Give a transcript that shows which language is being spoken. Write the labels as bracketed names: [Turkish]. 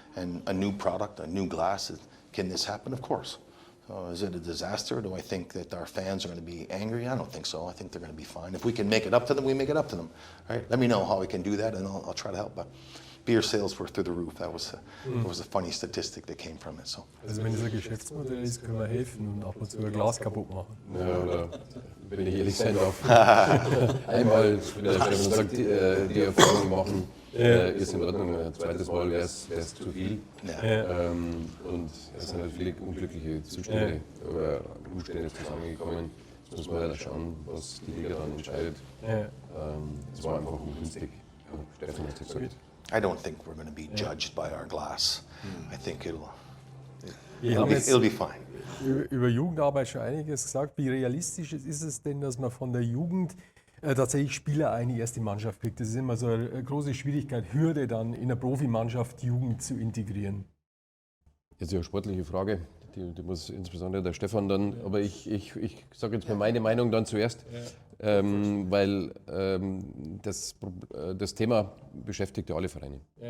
[English] And a new product, a new glass, can this happen? Of course. Is it a disaster? Do I think that our fans are going to be angry? I don't think so. I think they're going to be fine. If we can make it up to them, we make it up to them. Right? Let me know how we can do that, and I'll try to help. But beer sales were through the roof. That was a funny statistic that came from it. So. [German] Also wenn es ein Geschäftsmodell ist, können wir helfen und ab und zu ein Glas kaputt machen. Ja, oder wenn ich ehrlich sein darf, einmal, wenn man sagt, die Erfahrung machen, ist in Ordnung, ein zweites Mal wäre es zu viel. Ja. Und es sind halt viele unglückliche Zustände oder Umstände zusammengekommen. Jetzt muss man halt schauen, was die Liga dann entscheidet. Es war einfach ungünstig. Ja, Stefan hat es gesagt. [English] I don't think we're going to be judged by our glass. I think it'll be fine. [German] Über Jugendarbeit schon einiges gesagt. Wie realistisch ist es denn, dass man von der Jugend tatsächlich Spieler in die erste Mannschaft kriegt? Das ist immer so eine große Schwierigkeit, Hürde dann in der Profimannschaft Jugend zu integrieren. Jetzt eine sportliche Frage, die muss insbesondere der Stefan dann, aber ich sage jetzt mal meine Meinung dann zuerst, weil das Thema beschäftigt ja alle Vereine.